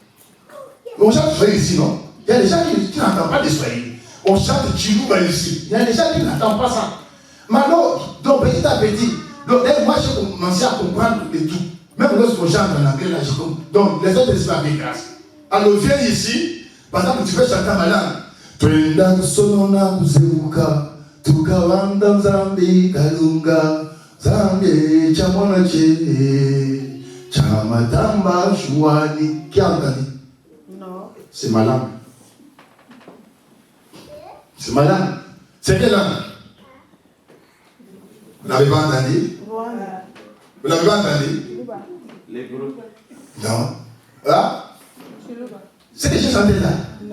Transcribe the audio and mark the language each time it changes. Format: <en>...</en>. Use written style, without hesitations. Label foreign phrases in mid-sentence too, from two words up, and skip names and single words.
<fr>On chante Swahili ici, non? Il y a des gens qui n'entendent pas les Swahili. On chante Chilouba ici. Il y a des gens qui n'entendent pas ça. Mais alors, donc, petit à petit, donc, moi, j'ai commencé à comprendre de tout. Même lorsqu'on chante en anglais, là, je comprends. Donc, les autres, c'est pas bien grâce. Alors, viens ici. Par exemple, tu veux chanter ma langue.</fr> <cjk>Twenda kusonona kuzeuka. Tukawanda Zambi Kalunga Zambi Chamona Che Chamatamba Chouani.</cjk> <fr>Qui a entendu? Non. C'est ma langue. C'est ma langue. C'est quelle langue? Vous n'avez pas entendu? Voilà. Vous n'avez pas entendu? Les groupes. Non. Ah? C'est que j'ai chanté là. Non.</fr>